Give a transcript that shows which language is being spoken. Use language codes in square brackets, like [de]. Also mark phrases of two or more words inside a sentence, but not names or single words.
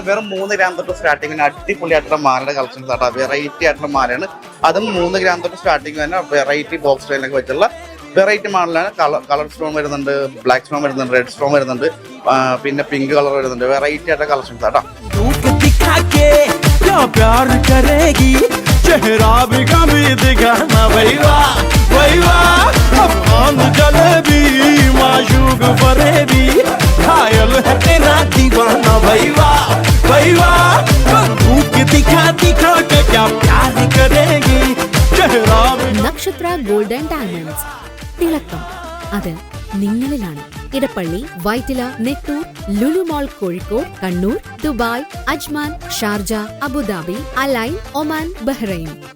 [ml] വെറും 3 ഗ്രാം തൊട്ട് സ്റ്റാർട്ടിങ് അടിപൊളിയായിട്ടുള്ള മാലയുടെ കളക്ഷൻസ് ആട്ടോ. വെറൈറ്റി ആയിട്ടുള്ള മാലയാണ്. അതും 3 ഗ്രാം തൊട്ട് സ്റ്റാർട്ടിങ് തന്നെ [en] variety box [ml] സ്റ്റൈലിലൊക്കെ വെച്ചുള്ള വെറൈറ്റി മോഡലാണ്. [en] colour stone [ml] വരുന്നുണ്ട്, [en] black stone [ml] വരുന്നുണ്ട്, [en] red stone [ml] വരുന്നുണ്ട്, പിന്നെ [en] pink colour [ml] വരുന്നുണ്ട്. വെറൈറ്റി ആയിട്ടുള്ള കളക്ഷൻസ് ആട്ടോ. [hi] चेहरा भी कभी दिखाना भैया भैया अफगान जलेबी माशूक फरेबी घायल है तेरा दीवाना भैया भैया बंदूक दिखा दिखा के क्या प्यार करेगी चेहरा [ml] നക്ഷത്ര ഗോൾഡ് ആൻഡ് ഡയമണ്ട്സ്. തിളക്കം അത് നിങ്ങളിലാണ്. ഇടപ്പള്ളി, വൈറ്റില, നെട്ടൂർ, ലുലു മോൾ കോഴിക്കോട്, കണ്ണൂർ, ദുബായ്, അജ്മാൻ, ഷാർജ, അബുദാബി, അലൈൻ, ഒമാൻ, ബഹ്റൈൻ.